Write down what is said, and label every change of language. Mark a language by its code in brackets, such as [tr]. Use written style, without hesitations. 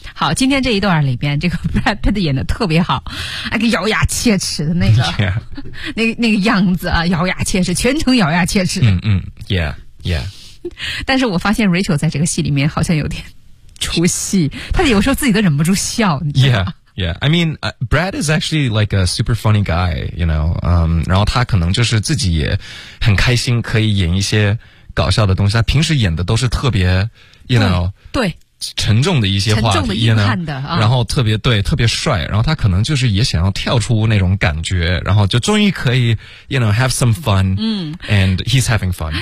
[zh] 好，今天这一段里边这个 Brad Pitt 演得特别好，那个咬牙切齿的那个、 yeah. 那个样子啊，咬牙切齿，全程咬牙切齿。嗯嗯 ,Yeah, yeah. 但是我发现 Rachel 在这个戏里面好像有点出戏，她有时候自己都忍不住笑。 Yeah. [en] Yeah, I mean, Brad is actually like a super funny guy, you know. [zh] 然后他可能就是自己也很开心可以演一些搞笑的东西。他平时演的都是特别 you know, 对沉重的一些话题，沉重的阴暗的 you know, 然后特别对特别帅，然后他可能就是也想要跳出那种感觉，然后就终于可以 you know, [en] have some fun, and he's having fun.